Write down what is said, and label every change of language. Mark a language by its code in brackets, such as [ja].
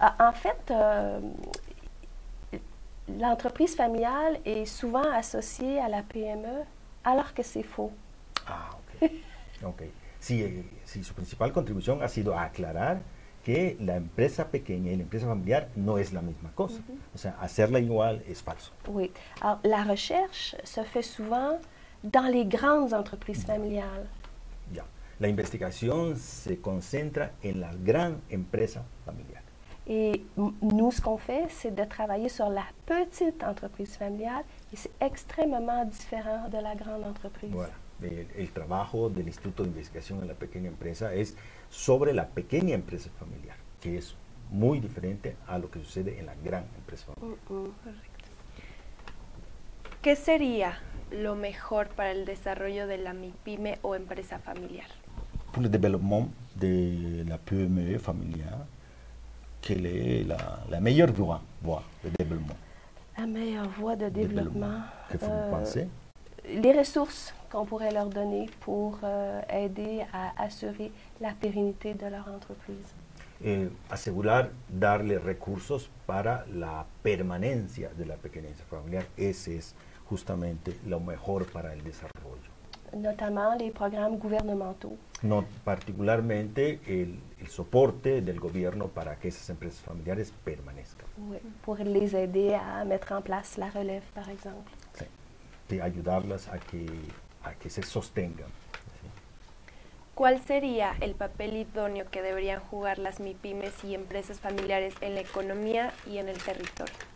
[fr] En fait, l'entreprise familiale est souvent associée à la PME, alors que c'est faux. Ah, ok. Okay. [es] Sí, sí, su principal contribución ha sido aclarar que la empresa pequeña y la empresa familiar no es la misma cosa. O sea, hacerla igual es falso. [fr] Oui. Alors, la recherche se fait souvent dans les grandes entreprises familiales. [es] Ya. La investigación se concentra en la gran empresa familiar. [fr] Et nous, ce qu'on fait, c'est de travailler sur la petite entreprise familiale et c'est extrêmement différent de la grande entreprise. Voilà. [es] El trabajo del Instituto de Investigación en la Pequeña Empresa es sobre la pequeña empresa familiar, que es muy diferente a lo que sucede en la gran empresa familiar. Correcto. ¿Qué sería lo mejor para el desarrollo de la MIPYME o empresa familiar? [fr] Pour le développement de la PME familiale, quelle est la meilleure voie de développement? La meilleure voie de développement. Que vous pensez? Les ressources qu'on pourrait leur donner pour aider à assurer la pérennité de leur entreprise. [es] Asegurar, darle recursos para la permanencia de la pequeña empresa familiar, ese es justamente lo mejor para el desarrollo. [fr] Notamment les programmes gouvernementaux. [es] No, particularmente el soporte del gobierno para que esas empresas familiares permanezcan. [fr] Oui, pour les aider à mettre en place la relève, par exemple. [es] Sí, de ayudarlas a que se sostengan. ¿Sí? ¿Cuál sería el papel idóneo que deberían jugar las MIPYMES y empresas familiares en la economía y en el territorio?